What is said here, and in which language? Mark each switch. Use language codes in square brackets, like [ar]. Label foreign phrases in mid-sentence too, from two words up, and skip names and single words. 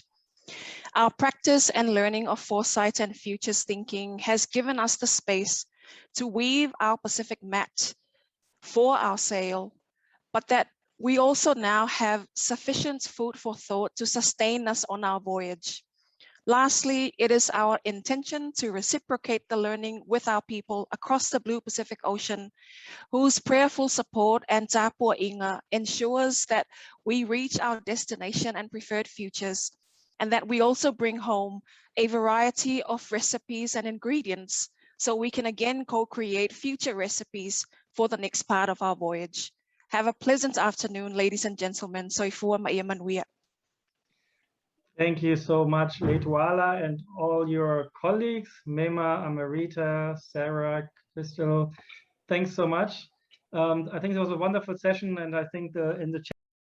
[en] Our practice and learning of foresight and futures thinking has given us the space to weave our Pacific mat for our sail, but that we also now have sufficient food for thought to sustain us on our voyage. Lastly, it is our intention to reciprocate the learning with our people across the Blue Pacific Ocean, whose prayerful support and tapua inga ensures that we reach our destination and preferred futures, and that we also bring home a variety of recipes and ingredients so we can again co-create future recipes for the next part of our voyage. Have a pleasant afternoon, ladies and gentlemen. [sm] Soifua maia manuia. [en] Thank you so much, Leituala, and all your colleagues, Mema, Amerita, Sarah, Kristel. Thanks so much. I think it was a wonderful session, and I think in the chat